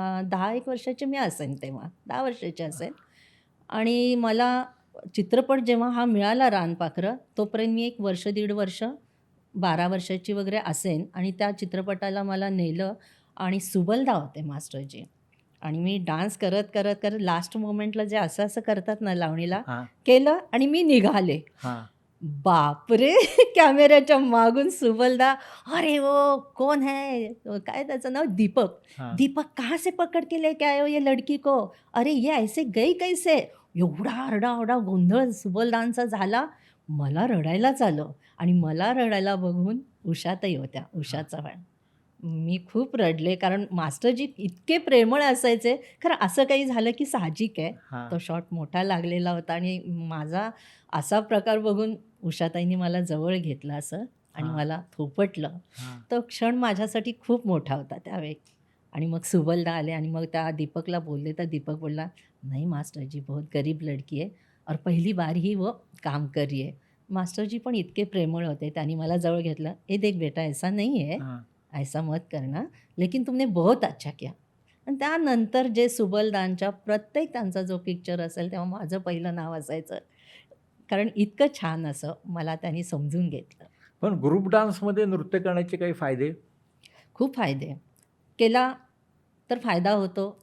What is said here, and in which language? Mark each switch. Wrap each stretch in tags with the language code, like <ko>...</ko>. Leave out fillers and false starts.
<mr>10-1 वर्षाची मी असेन तेव्हा, 10 वर्षाची असेन. आणि मला चित्रपट जेव्हा हा मिळाला रानपाखरं, तोपर्यंत मी 1 वर्ष, 1.5 वर्ष, 12 वर्षाची वगैरे असेन आणि त्या चित्रपटाला मला नेलं आणि सुबलदा होते मास्टरजी. आणि मी डान्स करत लास्ट मोमेंटला जे असं करतात ना लावणीला, हां, केलं आणि मी निघाले. हां. बापरे! कॅमेऱ्याच्या मागून सुबलदा,</mr> <hi>"अरे वो कौन है?"</hi> <mr>काय त्याचं नाव? दीपक. हां.</mr> <hi>"दीपक कहाँ से पकड़ के लेके आए हो ये लड़की को? अरे ये ऐसे गई कैसे?"</hi> <mr>एवढा आरडाओरडा गोंधळ सुबलदांचा झाला. मला रडायलाच आलं आणि मला रडायला बघून उषाताई होत्या, उषा चव्हाण. मी खूप रडले कारण मास्टरजी इतके प्रेमळ असायचे. खरं असं काही झालं की साहजिक आहे. हां. तो शॉट मोठा लागलेला होता आणि माझा असा प्रकार बघून उषाताईंनी मला जवळ घेतलं असं आणि हां. मला थोपटलं. हां. तो क्षण माझ्यासाठी खूप मोठा होता त्यावेळी. आणि मग सुबलदा आले आणि मग त्या दीपकला बोलले, तर दीपक बोलला,</mr> <hi>"नहीं मास्टरजी, बहुत गरीब लड़की है और पहली बार ही वो काम कर रही है."</hi> <mr>मास्टरजी पण इतके प्रेमळ होते. त्यांनी मला जवळ घेतलं,</mr> <hi>"ए देख बेटा, ऐसा नहीं है, हां. ऐसा मत करना, लेकिन तुमने बहुत अच्छा किया."</hi> <mr>आणि त्यानंतर जे सुबलदांच्या प्रत्येक त्यांचा जो पिक्चर असेल तेव्हा माझं पहिलं नाव असायचं. कारण इतकं छान असं मला त्यांनी समजून घेतलं. पण ग्रुप डान्समध्ये नृत्य करण्याचे काही फायदे? खूप फायदे. केला तर फायदा होतो,</mr>